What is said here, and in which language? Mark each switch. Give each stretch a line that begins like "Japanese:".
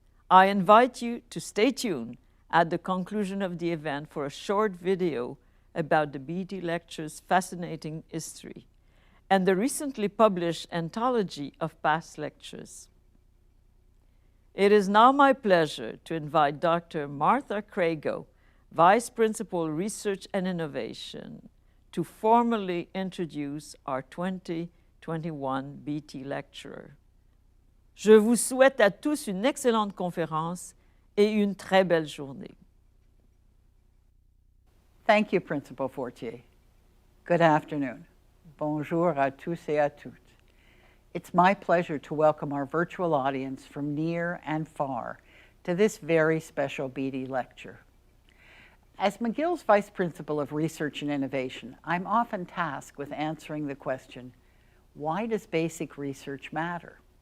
English: I invite you to stay tuned at the conclusion of the event for a short video about the Beatty Lecture's fascinating history and the recently published anthology of past lectures. It is now my pleasure to invite Dr. Martha Crago, Vice Principal Research and Innovation, to formally introduce our 2021 Beatty Lecturer.
French: Je vous souhaite à tous une excellente conférence et une très belle journée.
English: Thank you, Principal Fortier. Good afternoon.
French: Bonjour à tous et à toutes.
English: It's my pleasure to welcome our virtual audience from near and far to this very special Beatty Lecture. As McGill's Vice Principal of Research and Innovation, I'm often tasked with answering the question, why does basic research matter?